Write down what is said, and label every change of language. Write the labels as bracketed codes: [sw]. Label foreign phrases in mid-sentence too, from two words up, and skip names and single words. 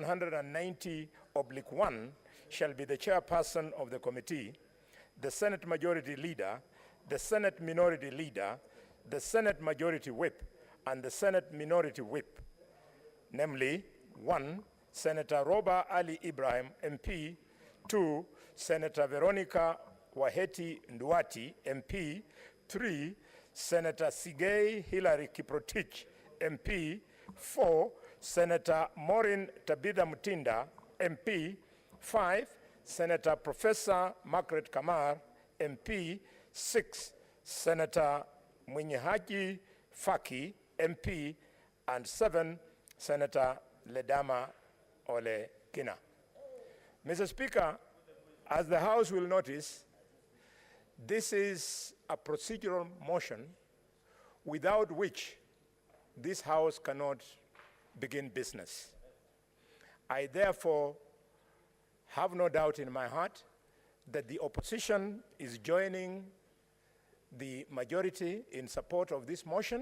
[en] 190/1, shall be the chairperson of the committee, the Senate Majority Leader, the Senate Minority Leader, the Senate Majority Whip, and the Senate Minority Whip, namely, 1, Senator Roba Ali Ibrahim, MP, 2, Senator Veronica Waheti Nduati, MP, 3, Senator Sigei Hilary Kiprotich, MP, 4, Senator Maureen Tabitha Mutinda, MP, 5, Senator Professor Margaret Kamar, MP, 6, Senator Mwenyehaji Faki, MP, and 7, Senator Ledama Ole Kina. Mr. Speaker, as the House will notice, this is a procedural motion without which this House cannot begin business. I therefore have no doubt in my heart that the opposition is joining the majority in support of this motion.